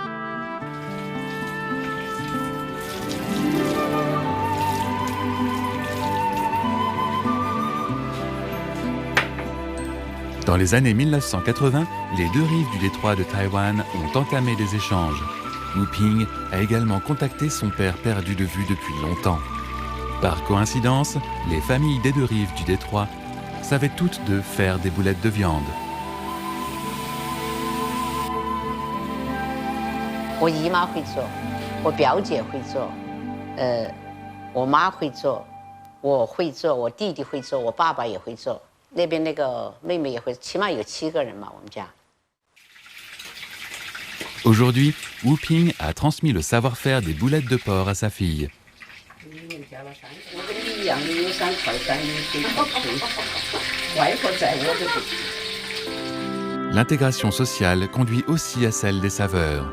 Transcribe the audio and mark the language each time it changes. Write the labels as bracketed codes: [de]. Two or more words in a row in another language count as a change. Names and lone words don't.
[fr] Dans les années 1980, les deux rives du détroit de Taïwan ont entamé des échanges. Wu Ping a également contacté son père perdu de vue depuis longtemps. Par coïncidence, les familles des deux rives du détroit savaient toutes deux faire des boulettes de viande. [zh] 我姨妈会做，我表姐会做，我妈会做，我会做，我弟弟会做，我爸爸也会做。那边那个妹妹也会，起码有7个人嘛，我们家。 [fr] Aujourd'hui, Wu Ping a transmis le savoir-faire des boulettes de porc à sa fille. L'intégration sociale conduit aussi à celle des saveurs.